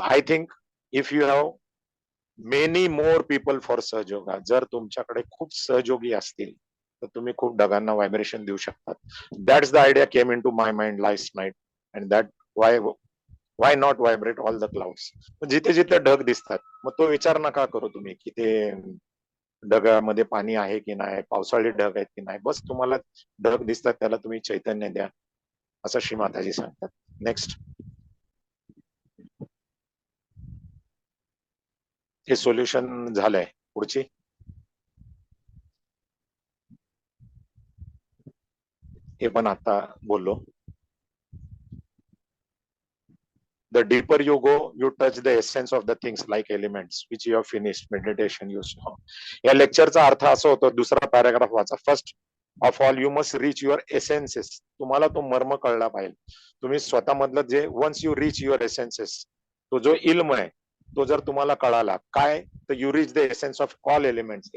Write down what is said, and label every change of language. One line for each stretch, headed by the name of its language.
English: I think if you have many more people for
Marathi: सहयोगा, जर तुमच्याकडे खूप सहयोगी असतील तर तुम्ही खूप ढगांना व्हायब्रेशन देऊ शकतात.
English: That's the idea came into my mind last night, and that why not vibrate all the clouds.
Marathi: जिथे जिथे ढग दिसतात मग तो विचार नका करू तुम्ही की ते ढगामध्ये पाणी आहे की नाही, पावसाळी ढग आहेत की नाही, बस तुम्हाला ढग दिसतात त्याला तुम्ही चैतन्य द्या, असं श्री माताजी सांगतात.
English: Next.
Marathi: हे सोल्युशन झालंय. पुढची. हे पण आता बोललो.
English: The deeper you go, you touch the essence of the things like elements which you have finished meditation you saw.
Marathi: या लेक्चरचा अर्थ असा होतो, दुसरा पॅराग्राफ वाचा.
English: First of all you must reach your essences.
Marathi: तुम्हाला तो मर्म कळला पाहिजे. तुम्ही स्वतःमधलं जे
English: once you reach your essences,
Marathi: तो जो इल्म आहे तो जर तुम्हाला कळाला काय, तर
English: You reach the essence of all elements.